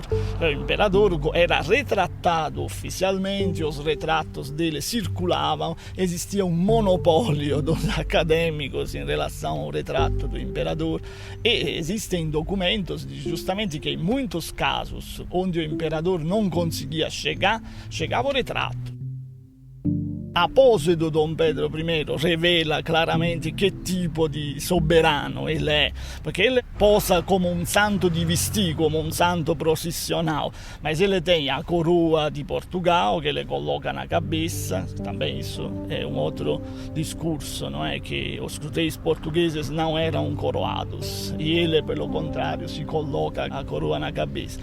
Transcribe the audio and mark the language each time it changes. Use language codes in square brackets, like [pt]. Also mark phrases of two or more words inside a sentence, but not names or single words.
[pt] O imperador era retratado oficialmente, os retratos dele circulavam, existia um monopólio dos acadêmicos em relação ao retrato do imperador e existem documentos justamente que em muitos casos onde o imperador não conseguia chegar, chegava o retrato. A pose do Dom Pedro I revela claramente che tipo di soberano ele é, porque ele posa como um santo de vestir, como um santo processional, mas ele tem a coroa de Portugal que ele coloca na cabeça, também isso é um outro discurso, não é? Que os reis portugueses não eram coroados e ele, pelo contrário, se coloca a coroa na cabeça.